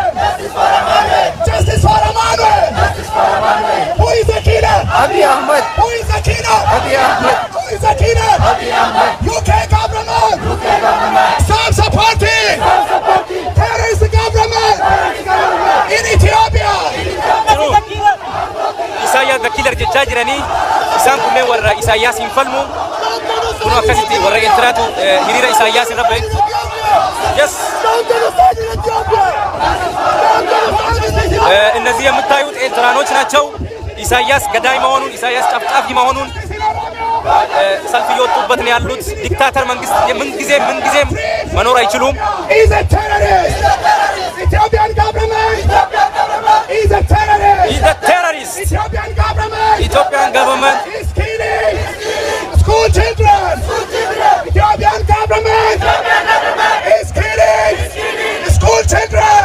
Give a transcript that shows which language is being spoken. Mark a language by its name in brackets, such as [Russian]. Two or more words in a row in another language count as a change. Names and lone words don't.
[English] Justice for Emmanuel. Justice for Emmanuel. Justice for Emmanuel. Who is the killer? Abiy Ahmed. Who is the killer? Abiy Ahmed. Who is the killer? Abiy Ahmed. UK government. UK government. Stop supporting. Stop supporting. Terrorist government. In Ethiopia. [Oromo] Isaayyaas dakiilar jechaa jiranii isaan kunneen warra Isaayyaasiin falmu kun akkasitti warra Eertiraatu hiriira Isaayyaas irra ba'e. [English] Yes. [Amharic] እነዚህ የምታዩት ኤርትራኖች ናቸው። ኢሳያስ ገዳይ መሆኑን ኢሳያስ ጨፍጫፊ መሆኑን ሰልፍ እየወጡበት ነው ያሉት። ዲክታተር መንግስት ምን ጊዜም መኖር አይችሉም። [English] He's a terrorist. Ethiopian government. He's a terrorist. He's a terrorist. Ethiopian government. He's killing school children. Ethiopian government is killing school children.